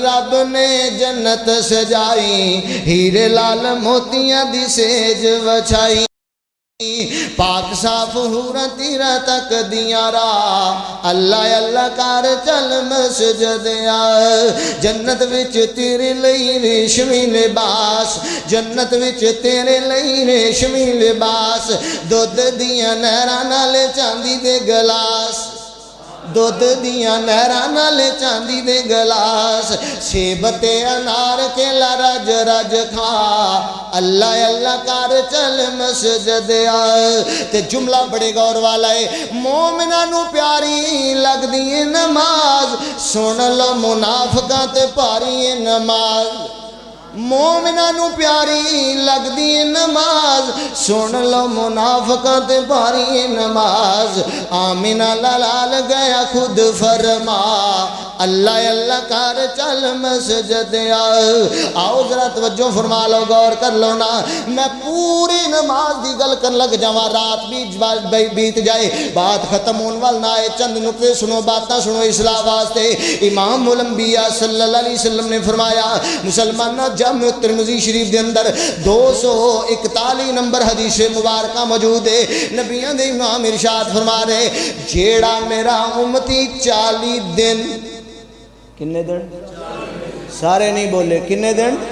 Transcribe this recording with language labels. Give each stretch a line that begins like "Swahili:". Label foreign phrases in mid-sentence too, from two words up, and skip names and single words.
Punjabi: رب نے جنت سجائی ہیرے لال موتیاں دی سیج وچھائی پاک صاف حورا تیرا تک دیا را اللہ کر چل مسجد آ جنت وچ تیرے لئی ریشمی لباس جنت وچ تیرے لئی ریشمی لباس دودھ دیا نہراں نال چاندی دے گلاس دودھ دیا نہراں نال چاندی دے گلاس سیب تے انار کیلا رج رج کھا اللہ کر چل مسجد آ تے جملہ بڑے غور والا ہے مومناں نو پیاری لگ دی نماز سن لو منافقاں تے پاری نماز مومناں نو پیاری لگ دی نماز سن لو منافقاں تے بھاری نماز آمینہ لال گیا خود فرما اللہ اللہ کر چل مسجد آؤ ذرا توجہ فرما لو غور کر لو نا میں پوری نماز دی گل کر لگ جاواں رات بھی بیت جائے بات ختم ہون وال نہ آئے چند نقطے سنو باتاں سنو اصلاح واسطے امام الانبیاء
Arabic: صلی اللہ علیہ وسلم
Punjabi: نے فرمایا مسلمانہ جامع ترمذی شریف دے اندر 241 نمبر حدیث مبارکہ موجود ہے نبیوں دے امام ارشاد فرما رہے جیڑا میرا امتی 40 دن کنے دن سارے نہیں بولے کنے دن